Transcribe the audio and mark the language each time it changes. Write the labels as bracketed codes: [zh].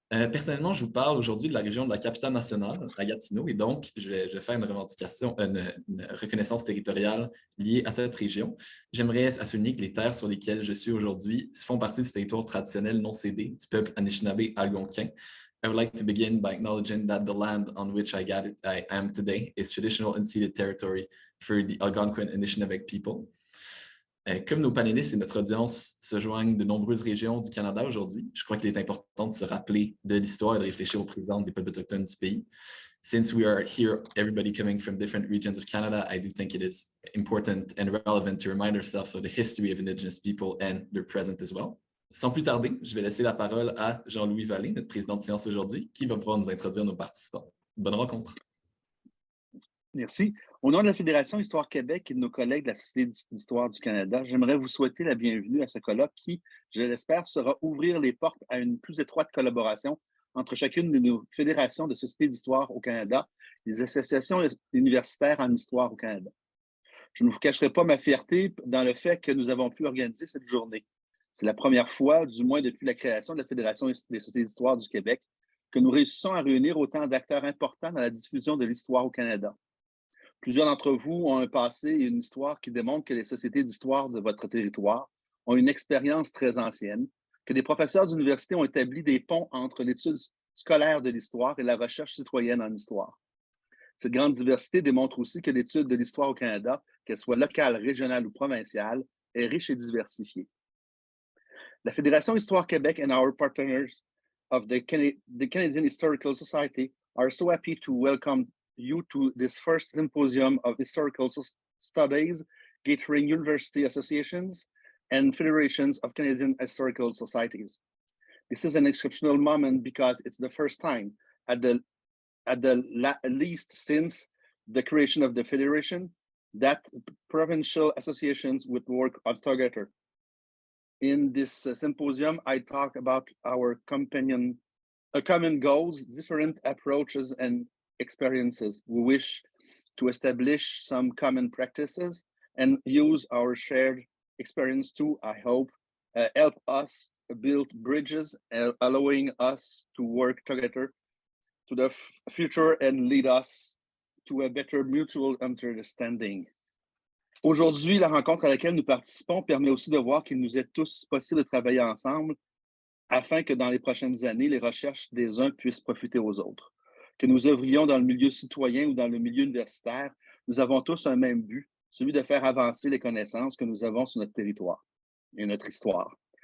[fr] Personnellement, je vous parle aujourd'hui de la région de la capitale nationale, à Gatineau, et donc je vais faire une revendication, une reconnaissance territoriale liée à cette région. J'aimerais souligner que les terres sur lesquelles je suis aujourd'hui font partie du territoire traditionnel non cédé du peuple Anishinaabe algonquin. [en] I would like to begin by acknowledging that the land on which I am today is traditional unceded territory for the Algonquin Anishinaabe people. [fr] Comme nos panélistes et notre audience se joignent de nombreuses régions du Canada aujourd'hui, je crois qu'il est important de se rappeler de l'histoire et de réfléchir au présent des peuples autochtones du pays. [en] Since we are here, everybody coming from different regions of Canada, I do think it is important and relevant to remind ourselves of the history of Indigenous people and their present as well. [fr] Sans plus tarder, je vais laisser la parole à Jean-Louis Vallée, notre président de séance aujourd'hui, qui va pouvoir nous introduire nos participants. Bonne rencontre. Merci. Au nom de la Fédération Histoire Québec et de nos collègues de la Société d'Histoire du Canada, j'aimerais vous souhaiter la bienvenue à ce colloque qui, je l'espère, sera ouvrir les portes à une plus étroite collaboration entre chacune de nos fédérations de sociétés d'histoire au Canada et les associations universitaires en histoire au Canada. Je ne vous cacherai pas ma fierté dans le fait que nous avons pu organiser cette journée. C'est la première fois, du moins depuis la création de la Fédération des sociétés d'histoire du Québec, que nous réussissons à réunir autant d'acteurs importants dans la diffusion de l'histoire au Canada. Plusieurs d'entre vous ont un passé et une histoire qui démontrent que les sociétés d'histoire de votre territoire ont une expérience très ancienne, que des professeurs d'université ont établi des ponts entre l'étude scolaire de l'histoire et la recherche citoyenne en histoire. Cette grande diversité démontre aussi que l'étude de l'histoire au Canada, qu'elle soit locale, régionale ou provinciale, est riche et diversifiée. [en] La Fédération Histoire Québec and our partners of the Canadian Historical Society are so happy to welcome you to this first symposium of historical studies gathering university associations and federations of Canadian historical societies. This is an exceptional moment because it's the first time, at least since the creation of the federation, that provincial associations would work together. In this symposium, I talk about our common goals, different approaches, and experiences. We wish to establish some common practices and use our shared experience to, I hope, help us build bridges, allowing us to work together to the future and lead us to a better mutual understanding. [fr] Aujourd'hui, la rencontre à laquelle nous participons permet aussi de voir qu'il nous est tous possible de travailler ensemble afin que dans les prochaines années, les recherches des uns puissent profiter aux autres. Que nous œuvrions dans le milieu citoyen ou dans le milieu universitaire, nous avons tous un même but, celui de faire avancer les connaissances que nous avons sur notre territoire et notre histoire.